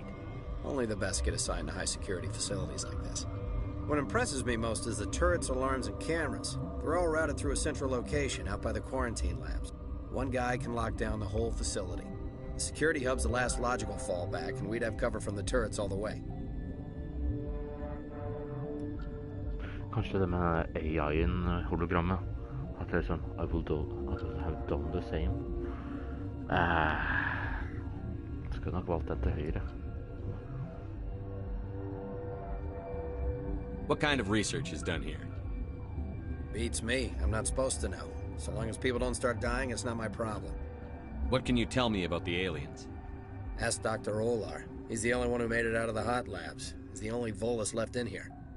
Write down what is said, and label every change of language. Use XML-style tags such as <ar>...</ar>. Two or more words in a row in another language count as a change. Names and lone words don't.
<en>Only the best get assigned to high-security facilities like this. What impresses me most is the turrets, alarms, and cameras. They're all routed through a central location out by the quarantine labs. One guy can lock down the whole facility. The security hub's the last logical fallback, and we'd have cover from the turrets all the way.</en> <no>Kanskje det med AI-en, hologrammet, at det er sånn,</no> <en>I will have done the same.</en> <no>Skulle nok valgt den til høyre.</no> <en>What kind of research is done here? Beats me. I'm not supposed to know. So long as people don't start dying, it's not my problem. What can you tell me about the aliens? Ask Dr. Olar. He's the only one who made it out of the hot labs. He's the only Volus left in here.</en>